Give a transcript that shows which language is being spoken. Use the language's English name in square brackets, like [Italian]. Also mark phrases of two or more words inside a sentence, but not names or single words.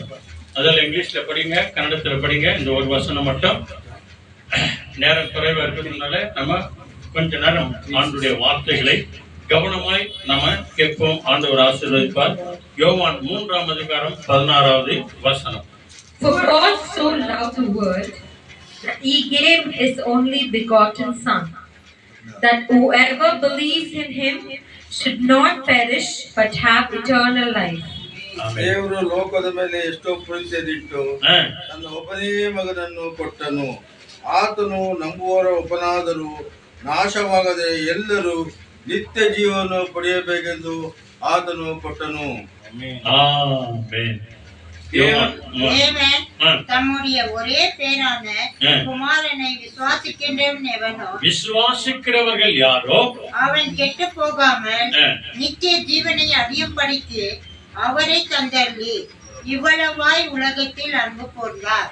[Tamil] அதில் இங்கிலீஷ்ல படிங்க, கன்னடத்துல படிங்க. இந்த ஒரு வசனம் மட்டும். நேரம் குறைவா இருக்கிறதுனால நம்ம கொஞ்ச நேரம் ஆண்டுடைய வார்த்தைகளை கவனமாய் நம்ம கேட்போம். ஆண்டவர் ஆசீர்வதிப்பார். யோவான் 3ஆம் அதிகாரம் 16வது வசனம். [English] For God so loved the world that he gave his only begotten Son, that whoever believes in him should not perish but have eternal life. [Kannada] ದೇವರು ಲೋಕದ ಮೇಲೆ ಎಷ್ಟೋ ಪ್ರೀತಿಯದಿಟ್ಟು ತನ್ನ ಒಬ್ಬನೇ ಮಗನನ್ನು ಕೊಟ್ಟನು. ಆತನು ನಂಬುವವರ ಒಬ್ಬನಾದರೂ ನಾಶವಾಗದೆ ಎಲ್ಲರೂ ನಿತ್ಯ ಜೀವನ ಪಡೆಯಬೇಕೆಂದು ಆತನು ಕೊಟ್ಟನು. [Tamil] தேவன் தம்முடைய ஒரே பேரான குமாரனை விசுவாசிக்கின்றவன் எவனோ, விசுவாசிக்கிறவர்கள் யாரோ அவன் கெட்டு போகாமல் நித்திய ஜீவனை அடையும்படிக்கு அவரை தந்தள்ளி இவ்வளவாய் உலகத்தில் அன்பு கூர்ந்தார்.